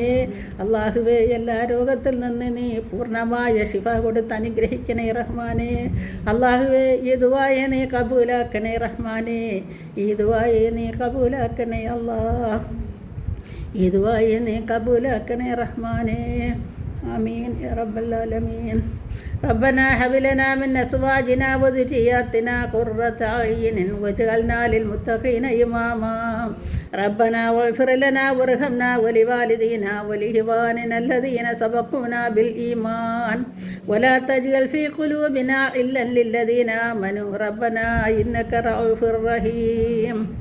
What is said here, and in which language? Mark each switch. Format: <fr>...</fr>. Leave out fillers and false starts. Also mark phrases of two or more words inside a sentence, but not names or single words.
<ml>അള്ളാഹുവേ, എല്ലാ രോഗത്തിൽ നിന്ന് നീ പൂർണ്ണമായ ശിഫ കൊടുത്ത് അനുഗ്രഹിക്കണേ റഹ്മാനേ. അള്ളാഹുവേ, ഈ ദുആയെ നീ കബൂലാക്കണേ റഹ്മാനേ. ഈ ദുആയെ നീ കബൂലാക്കണേ അല്ലാഹ്. ഈ ദുആയെ നീ കബൂലാക്കണേ റഹ്മാനേ.</ml> <ar>آمين يا رب العالمين. ربنا هب لنا من أزواجنا وذرياتنا قرة أعين واجعلنا للمتقين إماما. ربنا واغفر لنا وارحمنا ولوالدينا ولإخواننا الذين سبقونا بالإيمان ولا تجعل في قلوبنا غلا للذين آمنوا ربنا إنك رؤوف رحيم.</ar>